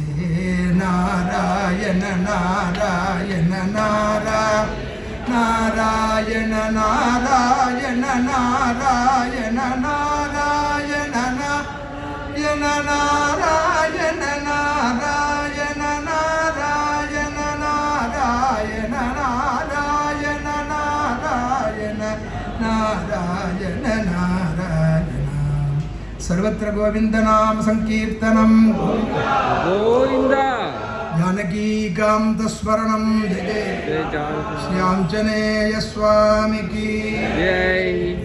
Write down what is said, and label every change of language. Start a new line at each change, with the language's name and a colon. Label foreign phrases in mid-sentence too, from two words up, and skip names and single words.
Sanskrit: நாராயண நாராயண நாராயண நாராயண நாராயண நாராயண நாராயண நாராயண நாராயண நாராயண நாராயண நாராயண நாராயண நாராயண நாராயண நாராயண. सर्वत्र गोविंद नाम संकीर्तनम गोविंद. जानकीकांत स्मरणम
Hindi: जय श्री आंजनेय स्वामी की जय.